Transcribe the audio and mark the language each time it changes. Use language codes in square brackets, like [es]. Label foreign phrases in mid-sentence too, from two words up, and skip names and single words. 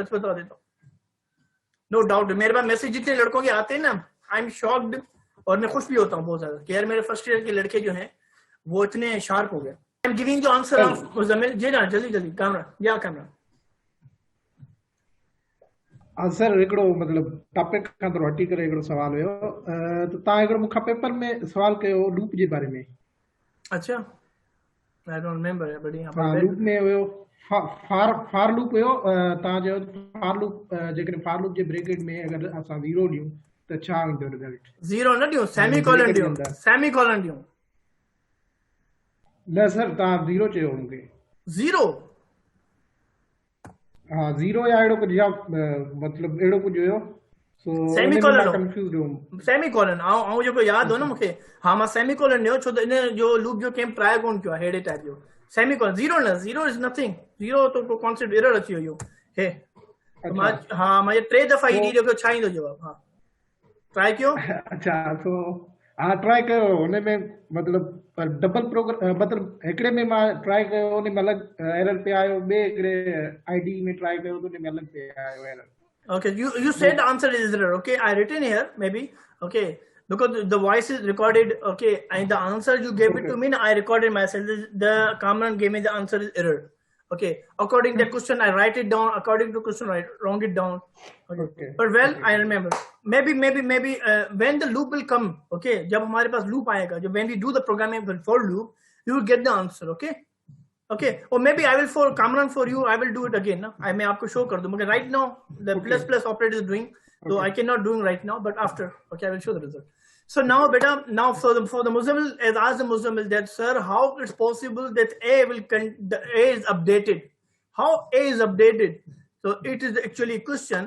[hi] सच बता देता हूँ. [en] no doubt. [hi] मेरे पास मैसेज जितने लड़कों के आते हैं ना, [en] I am shocked [hi] और मैं खुश भी होता हूँ बहुत ज्यादा कि यार मेरे [en] first year [hi] के लड़के जो हैं वो इतने शार्प हो गए. [en] I am giving the answer of Muzammil. [hi] जी ना जल्दी कैमरा. [sd] सर हिकिड़ो मतिलबु टॉपिक खां थोरो हटी करे हिकिड़ो सुवाल हुयो. त तव्हां हिकिड़ो मूंखां पेपर में सुवाल कयो लूप जे बारे में. [en] अच्छा I don't remember but [sd] हाँ लूप में हुयो [en] for loop [sd] हुयो. तव्हां चयो [en] for loop [sd] जेकॾहिं [en] for loop [sd] जे ब्रेकेट में अगरि असां 0 ॾियूं त छा ईंदो रिज़ल्ट? 0 न ॾियूं, सेमीकोलन ॾियूं. न सर तव्हां 0 चयो मूंखे. 0 हाँ 0 या अहिड़ो कुझु या मतिलबु अहिड़ो कुझु हुयो. सो सेमीकोलन कंफ्यूज हुयुमि. सेमीकोलन ऐं जेको यादि हो न मूंखे. हाँ मां सेमीकोलन ॾियो छो त इन जो लूप जो कंहिं ट्राई कोन कयो आहे अहिड़े टाइप जो. सेमीकोलन 0 न, 0 [en] is nothing. [sd] 0 तो [en] concept error [sd] अची वियो हे. हाँ मां 3 दफ़ा ई ॾियो छा ईंदो जवाब. हाँ ट्राई कयो. अच्छा सो हाँ ट्राई कयो. हुन में मतिलबु [en] double program [sd] मतिलबु हिकिड़े में मां ट्राई कयो हुन में अलॻि एरर पे आयो, ॿिए हिकिड़े आईडी में ट्राई कयो त हुन में अलॻि पे आयो एरर. [en] Okay, you said the answer is error. Okay, I written here maybe. Okay, because the voice is recorded. Okay, and the answer you gave it to me, I recorded myself. The Kamran gave me the answer is error. Okay, according to the question, I write it down. According to question, I write it down. Okay. But well, I remember. Maybe when the loop will come. Okay, [hi] जब हमारे पास loop आएगा, [en] जब when we do the programming for loop, you will get the answer. Okay. Okay, or maybe I will for Kamran for you. I will do it again. Na? I may [hi] आपको show कर दूँ. [en] मगर right now the plus operator is doing, so I cannot doing right now. But after, okay, I will show the result. So now, beta, now for the Muzammil, as asked the Muzammil that sir, how it's possible that A is updated? How A is updated? So it is actually a question.